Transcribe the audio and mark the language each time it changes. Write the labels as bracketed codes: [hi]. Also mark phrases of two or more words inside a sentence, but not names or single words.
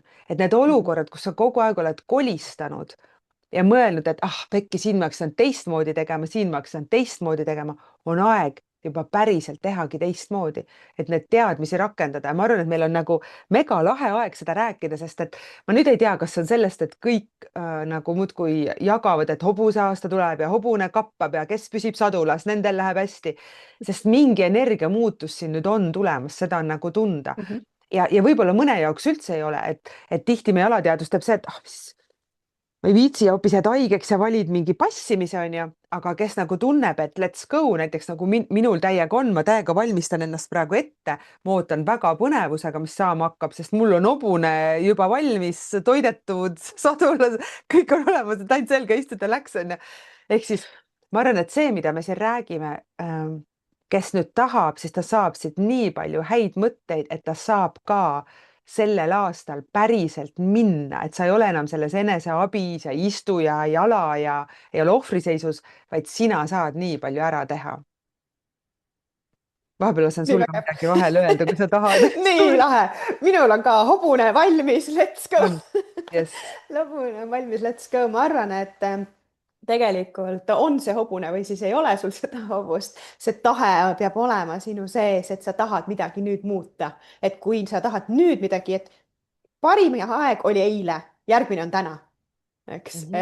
[et] et need olukorrad, kus sa kogu aeg oled kolistanud ja mõelnud, et pekki, siin ma hakkasin teistmoodi tegema, siin ma hakkasin teistmoodi tegema, on aeg juba päriselt tehagi teistmoodi, et need teadmisi rakendada ja ma arvan, et meil on nagu mega lahe aeg seda rääkida, sest et ma nüüd ei tea, kas see on sellest, et kõik nagu muudkui jagavad, et hobuse aasta tuleb ja hobune kappab ja kes püsib sadulas, nendel läheb hästi, sest mingi energiamuutus siin nüüd on tulemas, seda on nagu tunda. ja võib-olla mõne jaoks üldse ei ole, et tihti meie alateadvus teeb see, et ma ei viitsi ja hoopis jääd haigeks ja valid mingi passimise, onju, aga kes nagu tunneb, et [en] let's go, [et] näiteks nagu minul täiega on, ma täiega valmistan ennast praegu ette, ma ootan väga põnevusega, mis saama hakkab, sest mul on hobune juba valmis, toidetud, sadulas, kõik on olemas, et ainult selga istuda läks, onju. ehk siis ma arvan, et see, mida me siin räägime, kes nüüd tahab, siis ta saab siit nii palju häid mõtteid, et ta saab ka sellel aastal päriselt minna, et sa ei ole enam selles eneseabis ja istu ja jala ja ei ole ohvriseisus, vaid sina saad nii palju ära teha. vahepeal lasen sulle midagi vahele öelda, kui sa tahad. nii lahe, minul on ka hobune valmis, [en] let's go. Yes. [et] hobune on valmis, [en] let's go, [et] ma arvan, et tegelikult on see hobune või siis ei ole sul seda hobust, see tahe peab olema sinu sees, et sa tahad midagi nüüd muuta, et kui sa tahad nüüd midagi, et parim aeg oli eile, järgmine on täna. eks, Mhm.